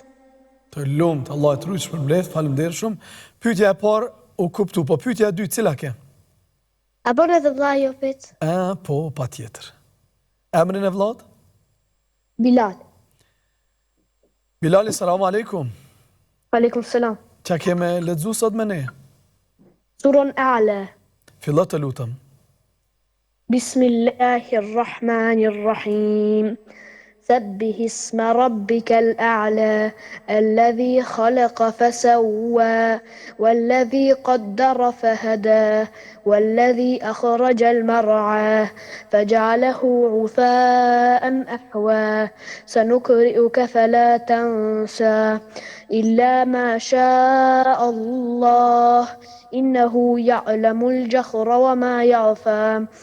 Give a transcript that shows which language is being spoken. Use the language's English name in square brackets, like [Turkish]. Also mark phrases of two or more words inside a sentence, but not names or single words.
[Albanian] Të lumt, Allah e trujt shpërbleft, faleminderit shumë. Pyetja e parë u kuptu, po pyetja e dytë cila ke? A bën edhe vlla jopit? Po, patjetër. Emrin e vllat? Bilal. [Arabic] Bilali, السلام عليكم. وعليكم السلام. [Albanian] Qa keme lexu sot me ne? Surën A'la. Fillo të lutem. [Arabic] بسم الله الرحمن الرحيم. سبح اسم ربك الأعلى الذي خلق فسوى والذي قدر فهدى والذي أخرج المرعى فجعله غثاء أحوى سنقرئك فلا تنسى إلا ما شاء الله إنه يعلم الجهر وما يخفى